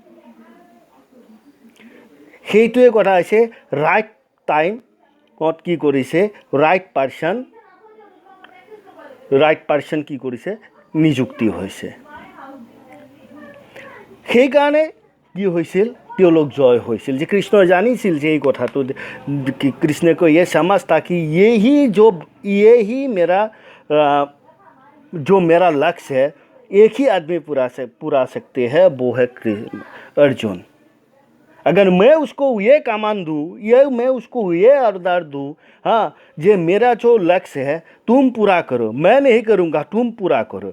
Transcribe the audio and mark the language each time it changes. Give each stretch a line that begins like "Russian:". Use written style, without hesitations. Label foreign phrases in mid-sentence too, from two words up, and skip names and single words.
Assamese: সেইটোৱে কথা হৈছে
English: right timeত
Assamese: কি কৰিছে,
English: right person
Assamese: কি কৰিছে, নিযুক্তি হৈছে। সেইকাৰণে কি হৈছিল, তেওঁলোক জয় হৈছিল। যে কৃষ্ণই জানিছিল যে এই কথাটো, কৃষ্ণে
Hindi: को ये समझ था कि यही जो मेरा लक्ष्य है, एक ही आदमी पूरा सकते हैं, वो है अर्जुन। अगर मैं उसको ये कमान दूँ, मैं उसको ये अर्दार दूँ, हाँ, ये मेरा जो लक्ष्य है तुम पूरा करो, मैं नहीं करूँगा, तुम पूरा करो।